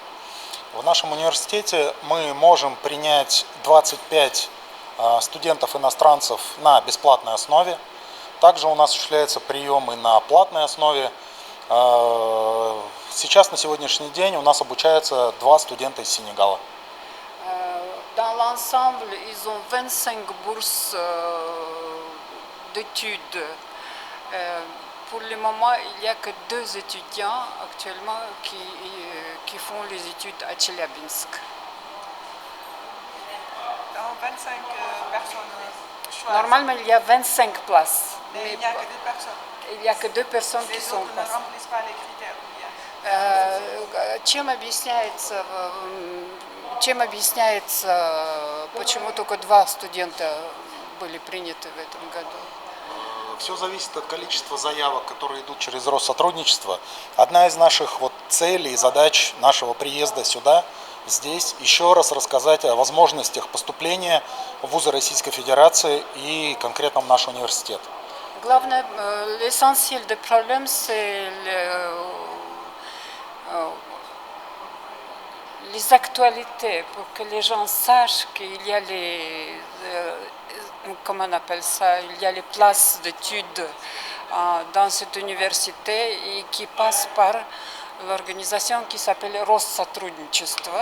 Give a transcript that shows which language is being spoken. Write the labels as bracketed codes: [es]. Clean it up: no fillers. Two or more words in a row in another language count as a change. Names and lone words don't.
[ru] В нашем университете мы можем принять 25 студентов-иностранцев на бесплатной основе. Также у нас осуществляются приемы на платной основе. Сейчас, на сегодняшний день, у нас обучаются 2 студента из Сенегала. [fr] Dans l'ensemble, ils ont 25 bourses d'études. Pour le moment, il n'y a que 2 étudiants actuellement qui font les études à Tcheliabinsk. Dans 25 personnes choisies. Normalement, il y a 25 places. Mais il n'y a que 2 personnes. Il n'y a que 2 personnes qui sont Les autres ne remplissent pas les critères. [ru] Чем объясняется, почему только 2 студента были приняты в этом году? Все зависит от количества заявок, которые идут через Россотрудничество. Одна из наших целей и задач нашего приезда сюда, здесь, еще раз рассказать о возможностях поступления в вузы Российской Федерации и конкретно в наш университет. Главное, [fr] l'essentiel des problèmes, c'est les actualités, pour que les gens sachent qu'il y a comment on appelle ça, il y a les places d'études dans cette université et qui passent par l'organisation qui s'appelle Россотрудничество.